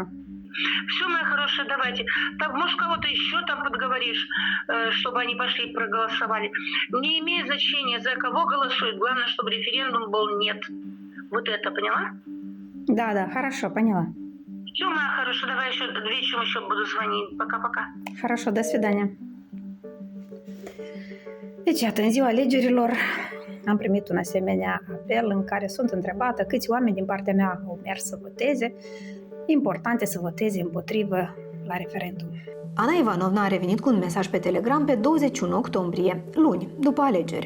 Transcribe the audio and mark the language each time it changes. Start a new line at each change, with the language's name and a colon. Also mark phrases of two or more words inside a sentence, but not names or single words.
Russian: Все, моя хорошая, давайте. Так, может, кого-то еще там подговоришь, чтобы они пошли и проголосовали. Не имеет значения, за кого голосуют. Главное, чтобы референдум был нет. Вот это, поняла? Да, хорошо, poняла. Все, моя хорошая, давай еще вечером еще буду звонить. Пока-пока. Хорошо, до свидания.
Romanian: Deci, iată, în ziua alegerilor am primit un asemenea apel în care sunt întrebată câți oameni din partea mea au mers să voteze. Important e să voteze împotrivă la referendum. Ana Ivanovna a revenit cu un mesaj pe Telegram pe 21 octombrie, luni, după alegeri.